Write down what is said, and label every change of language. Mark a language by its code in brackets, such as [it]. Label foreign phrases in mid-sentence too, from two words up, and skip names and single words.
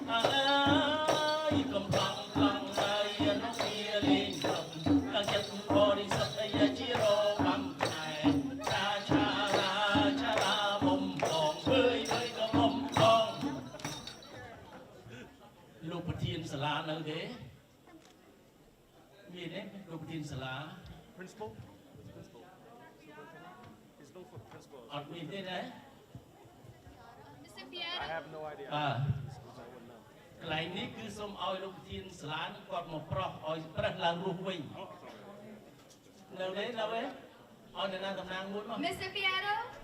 [km] កំប្លង់ប្លង់ហើយនោះវាលេងទាំងចិត្តបរិសុទ្ធអាជារបាំខ្មែរចារាមុំបងអើយក៏មុំបងលោកប្រធានសាលានៅទេមានទេលោកប្រធានសាលា [en] Principal? [km] អត់មានទេណា [en] Mr. I Piero, have no idea. [km] បាទ [en] I wouldn't know. [km] កន្លែងនេះគឺសូមឲ្យលោកប្រធានសាលានឹងគាត់មកប្រោះឲ្យប្រេះឡើងរស់វិញនៅនេះនៅឯឲ្យអ្នកណាតំណាងមួយមក [en] Mr. Piero,